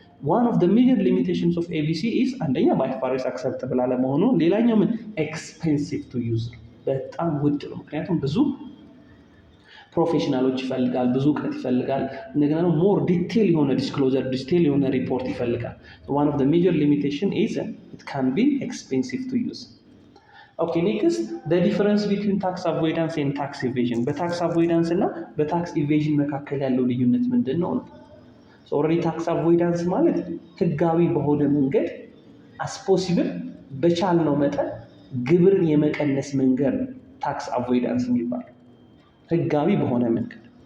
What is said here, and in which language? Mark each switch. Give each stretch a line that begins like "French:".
English: one of the major limitations of ABC is
Amharic: አንደኛ በአይኤፍአርኤስ አክሰፕተብል አለመሆኑ፣ ሌላኛው ምን
English: expensive to use
Amharic: በጣም ውድ ነው። ምክንያቱም ብዙ ፕሮፌሽናሎች ይፈልጋል፣ ብዙ እውቀት ይፈልጋል። እንደገና ደግሞ ሞር ዲቴል የሆነ ዲስክሎዘር ዲቴል የሆነ ሪፖርት ይፈልጋል።
English: one of the major limitation is it can be expensive to use. Okay, next the difference between tax avoidance and tax evasion.
Amharic: በታክስ አቮይዳንስ እና በታክስ ኢቬዥን መካከል ያለው ልዩነት ምንድን ነው? ኦልሬዲ ታክስ አቮይዳንስ ማለት ህጋዊ በሆነ መንገድ
English: as possible
Amharic: በቻልነው መጠን ግብርን የመቀነስ መንገድ ነው ታክስ አቮይዳንስ የሚባለው ህጋዊ በሆነ መንገድ።